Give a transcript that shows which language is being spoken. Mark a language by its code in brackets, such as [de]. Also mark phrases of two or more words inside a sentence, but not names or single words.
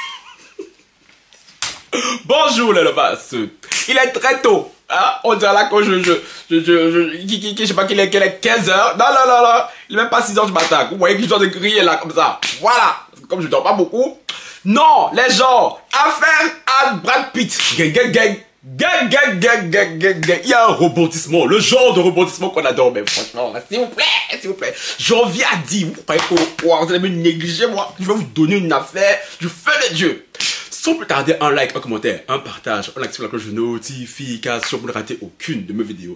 [fr] Bonjour les lobas. Il est très tôt. Hein? On dirait là que je sais pas qu'il est 15h. Non, non, non, non. Il est même pas 6h du matin. Vous voyez que je dois de griller là comme ça. Voilà. Comme je dors pas beaucoup. Non, les gens. Affaire à Brad Pitt. [en] Gang, gang, gang. Gang, gang, gang, gang, gang, gang. [fr] Il y a un rebondissement. Le genre de rebondissement qu'on adore. Mais franchement, s'il vous plaît, s'il vous plaît. J'en viens à dire. Vous croyez que vous allez me négliger, moi. Je vais vous donner une affaire du feu de Dieu. Sans plus tarder, un like, un commentaire, un partage, on active la cloche de notification pour ne rater aucune de mes vidéos.